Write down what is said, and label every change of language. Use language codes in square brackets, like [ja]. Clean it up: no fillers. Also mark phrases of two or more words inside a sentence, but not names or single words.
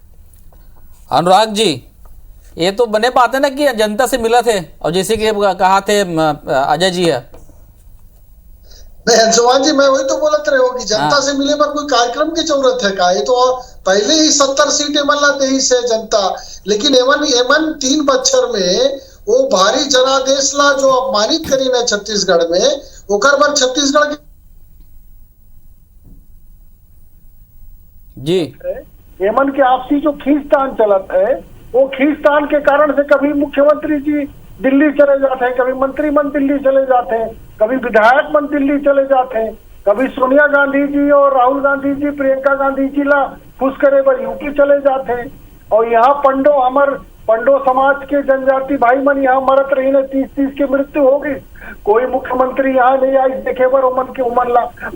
[hne] अनुराग जी, ये तो बने बात है ना कि जनता से मिला थे, और जैसे कि कहा थे अजय जी है, नहीं अंशुमान जी, मैं वही तो बोलत रहे हो कि जनता से मिले पर कोई कार्यक्रम की जरूरत है का? ये तो पहले ही 70 सीटें मल्ला दे से जनता, लेकिन एमन 3 बछर में वो भारी जनादेश ला जो अपमानित करी ना छत्तीसगढ़ में, ओकर पर छत्तीसगढ़ जी एमन के आपसी जो खींचतान चलत है, वो खींचतान के कारण से कभी मुख्यमंत्री जी दिल्ली चले जाते हैं, कभी मंत्री मन दिल्ली चले जाते हैं, कभी विधायक मन दिल्ली चले जाते हैं, कभी सोनिया गांधी जी और राहुल गांधी जी प्रियंका गांधी जी ला खुश करे बर यूपी चले जाते हैं। और यहाँ पंडो समाज के जनजाति भाई मन यहाँ मरत रही ने, 30-30 की मृत्यु होगी, कोई मुख्यमंत्री यहाँ नहीं आई देखे बर उमन ला।